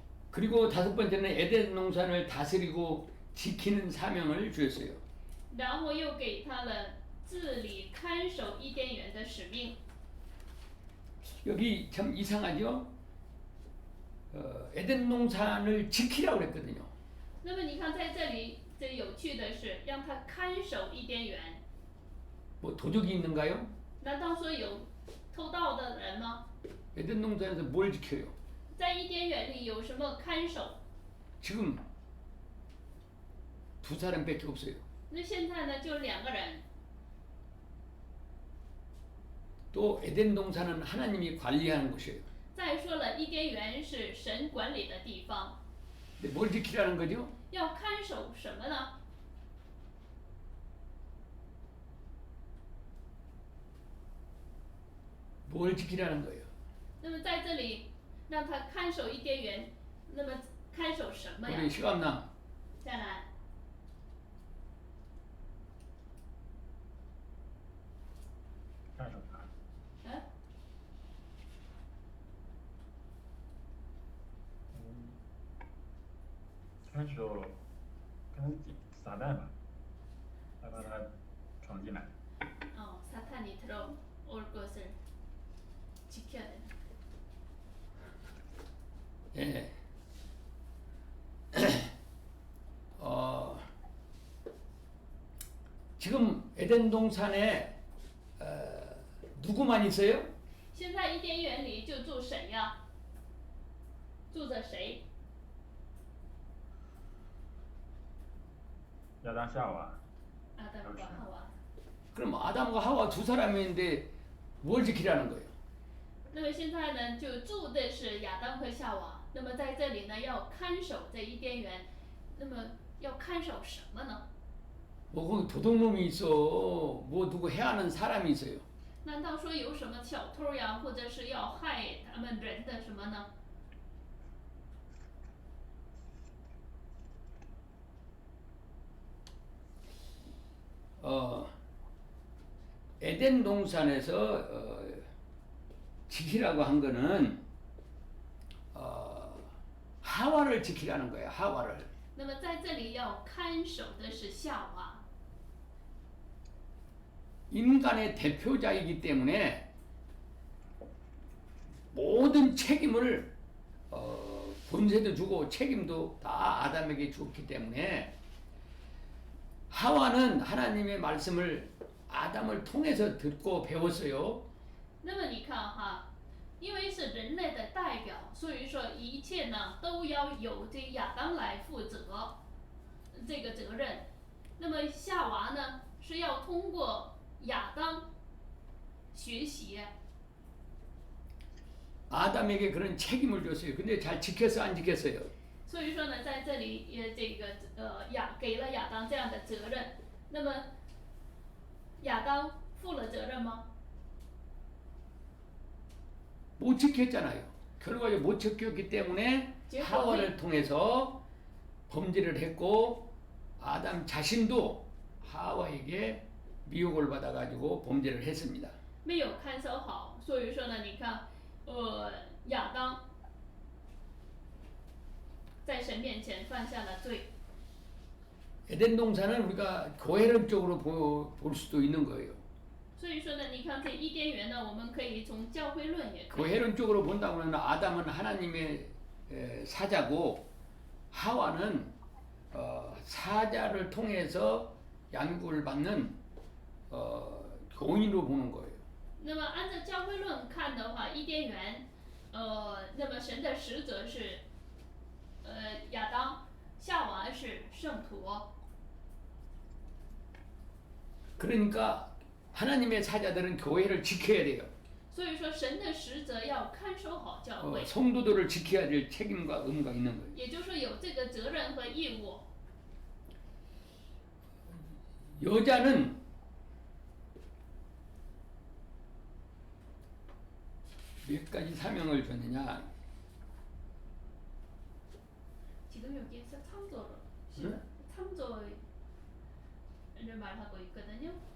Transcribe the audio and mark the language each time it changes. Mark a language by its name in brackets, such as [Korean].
[Korean] 그리고 다섯 번째는 에덴 농산을 다스리고 지키는 사명을 주었어요. [Chinese] 然后又给他了治理看守伊甸园的使命。 [Korean] 여기 참 이상하죠? 에덴 농산을 지키라고 그랬거든요. [Chinese] 那么你看，在这里，这有趣的是，让他看守伊甸园。 [Korean] 뭐 도적이 있는가요? [Chinese] 难道说有偷盗的人吗？ [Korean] 에덴 농산에서 뭘 지켜요? [Chinese] 在伊甸园里有什么看守？ [Korean] 지금 두 사람밖에 없어요. [Chinese] 那现在呢，就2个人。 [Korean] 또 에덴 농산은 하나님이 관리하는 곳이에요. [Chinese] 再说了，伊甸园是神管理的地方， [Korean] 근데 뭘 지키라는 거죠? [Chinese] 要看守什么呢？ [Korean] 뭘 지키라는 거예요? [Chinese] 那么在这里让他看守伊甸园，那么看守什么呀 우리 ？ 시감남 再来，看守啥？嗯，看守跟撒旦吧，害怕他闯进来。 [Korean] 사탄이 들어올 것을 지켜야 된다. 예. 지금 에덴 동산에 누구만 있어요? [Chinese] 现在伊甸园里就住谁呀？住着谁？亚当夏娃， [Korean] 아담과 하와. 그럼 아담과 하와 두 사람인데 뭘 지키라는 거예요? [Chinese] 那么现在呢，就住的是亚当和夏娃。那么在这里呢，要看守这伊甸园。那么要看守什么呢？ [Korean] 뭐 거기 도둑놈이 있어. 뭐 누구 해하는 사람이 있어요. [Chinese] 难道说有什么小偷呀，或者是要害他们人的什么呢？ [Korean] 에덴 동산에서 지키라고 한 거는 하와를 지키라는 거예요. 하와를. [Chinese] 那么在这里要看守的是夏娃， [Korean] 인간의 대표자이기 때문에 모든 책임을 권세도 주고 책임도 다 아담에게 주었기 때문에 하와는 하나님의 말씀을 아담을 통해서 듣고 배웠어요. [Chinese] 那么你看哈，因为是人类的代表，所以说一切呢都要由这亚当来负责这个责任。那么夏娃呢是要通过亚当学习。 [Korean] 아담에게 그런 책임을 줬어요. 근데 잘 지켰어 안 지켰어요? [Chinese] 所以说呢，在这里也这个给了亚当这样的责任。那么亚当负了责任吗？ [Korean] 못 지켰잖아요. 결과적으로 못 지켰기 때문에 제가 하와를 통해서 범죄를 했고 아담 자신도 하와에게 미혹을 받아가지고 범죄를 했습니다. [Chinese] 没有看守好，所以说呢，你看，亚当在神面前犯下了罪。 [Korean] 에덴 동산은 우리가 교회론적으로 볼 수도 있는 거예요. [Chinese] 所以说呢，你看这伊甸园呢，我们可以从教会论也可以。 [Korean] 교회론적으로 본다면 아담은 하나님의 사자고 하와는 사자를 통해서 양육을 받는 교인으로 보는 거예요. [Chinese] 那么按照教会论看的话，伊甸园，那么神的使者是，亚当，夏娃是圣徒。 [Korean] 그러니까 하나님의 사자들은 교회를 지켜야 돼요. [Chinese] 所以说，神的使者要看守好教会， [Korean] 성도들을 지켜야 될 책임과 의무가 있는 거예요. [Chinese] 也就是说有这个责任和义务。 [Korean] 여자는 몇 가지 사명을 줬느냐? 지금 여기에서 창조를 응? 창조를 말하고 있거든요.